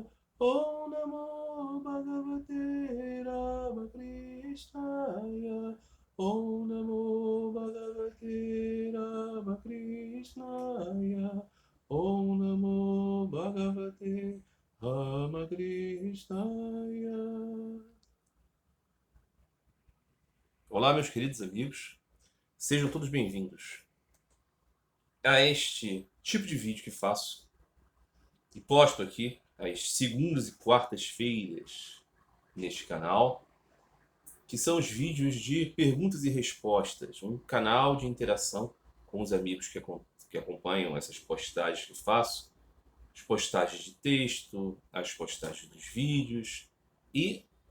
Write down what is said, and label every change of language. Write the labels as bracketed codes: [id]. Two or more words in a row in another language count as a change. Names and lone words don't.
[sa] Om Namo Bhagavate Ramakrishnaya. Om Namo Bhagavate Ramakrishnaya. Om Namo Bhagavate Ramakrishnaya. [pt] Olá, meus queridos amigos. Sejam todos bem-vindos a este tipo de vídeo que faço e posto aqui às segundas e quartas-feiras neste canal, que são os vídeos de perguntas e respostas, um canal de interação com os amigos que acompanham essas postagens que faço, as postagens de texto, as postagens dos vídeos e